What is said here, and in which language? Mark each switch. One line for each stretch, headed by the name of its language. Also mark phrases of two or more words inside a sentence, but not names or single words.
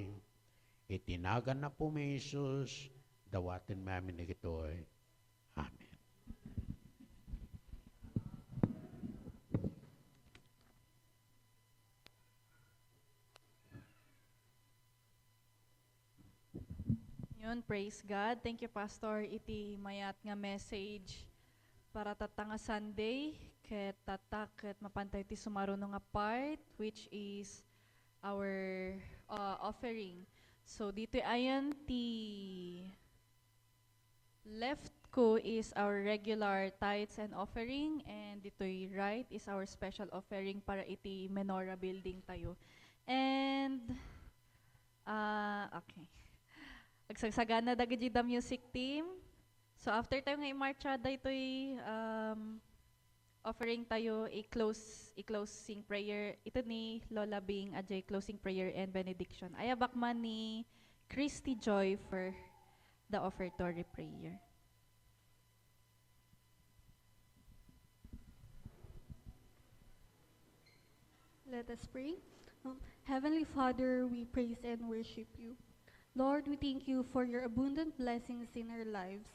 Iloko: Itinagan na po mi Jesus, dawatin mi amin nagitoy. Amen. Yun,
English: praise God. Thank you, Pastor.
Iloko: Iti mayat nga message para tatanga Sunday, ket tatak ket mapantay ti sumaruno nga part,
English: which is our offering. So,
Iloko: dito ayan ti
English: left ko is our regular tithes and offering, and dito'y right is our special offering
Iloko: para iti
English: menorah building tayo. And, okay.
Iloko: Agsagsagana dagiti
English: the music team.
Iloko: So after tayo nga i-marchada ito'y offering tayo i-closing prayer. Ito ni Lola Bing Ajay,
English: closing prayer and benediction.
Iloko: Ayabak man ni Christy Joy
English: for the offertory prayer. Let us pray. Heavenly Father, we praise and worship you. Lord, we thank you for your abundant blessings in our lives.